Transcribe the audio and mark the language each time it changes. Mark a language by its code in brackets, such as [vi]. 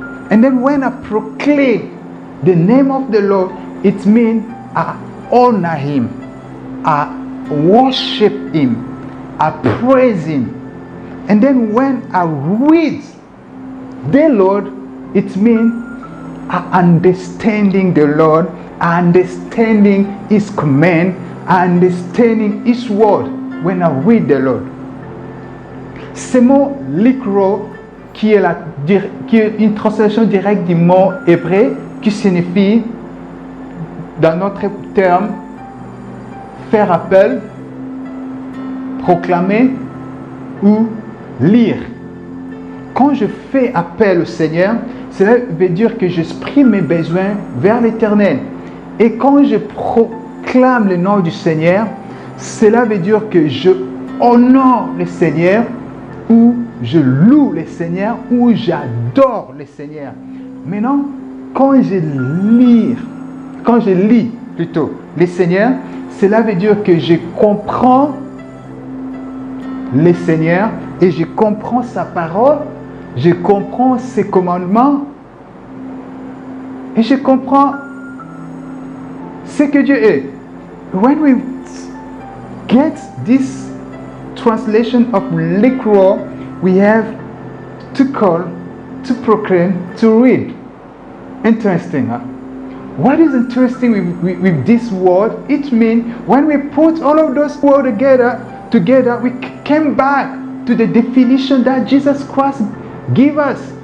[en] And then when I proclaim the name of the Lord, it means I honor Him, I worship Him, I praise Him. And then when I read the Lord, it means I understanding the Lord, I understanding His command, I understanding His word when I read the Lord. [fr] Ce mot likro, qui est une translation directe du mot hébreu qui signifie, dans notre terme, faire appel, proclamer ou lire. Quand je fais appel au Seigneur, cela veut dire que j'exprime mes besoins vers l'Éternel. Et quand je proclame le nom du Seigneur, cela veut dire que je honore le Seigneur, ou je loue le Seigneur, ou j'adore le Seigneur. Maintenant, quand je lis plutôt le Seigneur, cela veut dire que je comprends le Seigneur et je comprends sa parole, je comprends ses commandements et je comprends ce que Dieu est. [en] When we get this translation of likro, we have to call, to proclaim, to read. Interesting, huh? What is interesting with this word? It means when we put all of those words together, we came back to the definition that Jesus Christ gave us